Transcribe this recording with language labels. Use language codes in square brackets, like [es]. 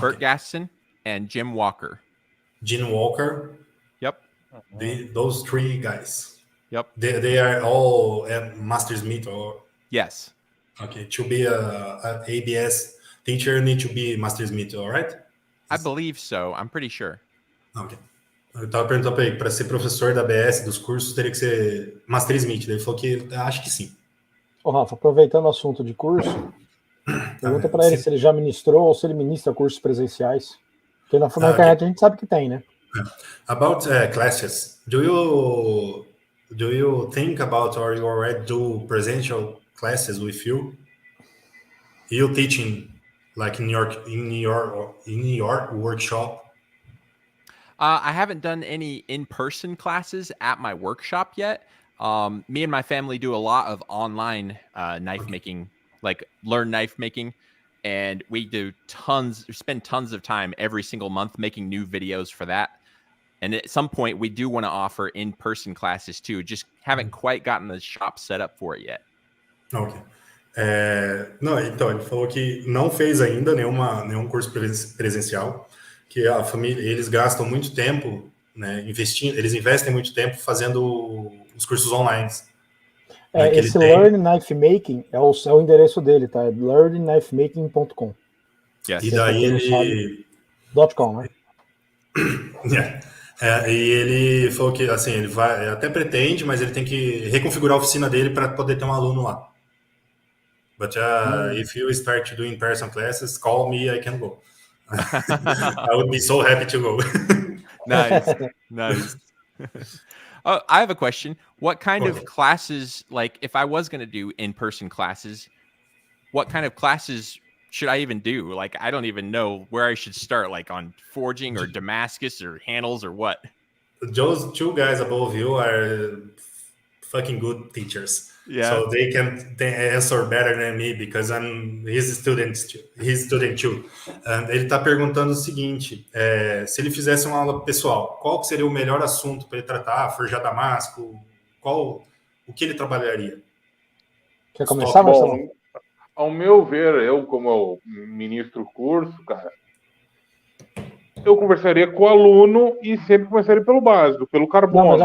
[en] Bert Gaston and Jim Walker. Jim Walker? Yep. Those 3 guys. Yep. They are all Master Smith or... Yes. Okay, to be a ABS teacher, need to be Master Smith, all right? I believe so. I'm pretty sure. Ok. [pt] Eu tava perguntando para ele, para ser professor da ABS, dos cursos, teria que ser Master Smith. Ele falou que acho que sim. Ô, Rafa, aproveitando o assunto de curso, pergunta para ele se ele já ministrou ou se ele ministra cursos presenciais. Porque na internet a gente sabe que tem, né? [en] About classes, do you think about or you already do presential classes with you? You teaching like in your workshop? I haven't done any in-person classes at my workshop yet. Me and my family do a lot of online knife making, like learn knife making, and we spend tons of time every single month making new videos for that. And at some point, we do want to offer in-person classes too. Just haven't quite gotten the shop set up for it yet. Ok. [pt] Não, então, ele falou que não fez ainda nenhum curso presencial, que a família, eles gastam muito tempo, né, eles investem muito tempo fazendo os cursos online. Esse Learn Knife Making é o endereço dele, tá? É learnknifemaking.com. [en] Yes. [pt] E daí ele... .com, né? E ele falou que assim, ele vai, até pretende, mas ele tem que reconfigurar a oficina dele para poder ter um aluno lá. [en] But if you start doing person classes, call me, I can go. I would be so happy to go. Nice. Oh, I have a question. What kind of classes, like if I was going to do in-person classes, what kind of classes should I even do? Like, I don't even know where I should start, like on forging or Damascus or handles or what. Those two guys above you are fucking good teachers. Yeah. So they can answer better than me because I'm his student too. [pt] Ele está perguntando o seguinte, se ele fizesse uma aula pessoal, qual seria o melhor assunto para ele tratar? Forjar damasco? O que ele trabalharia? Quer começar, Marcelo? Bom, ao meu ver, eu como ministro curso, cara, eu conversaria com o aluno e sempre começaria pelo básico, pelo carbono.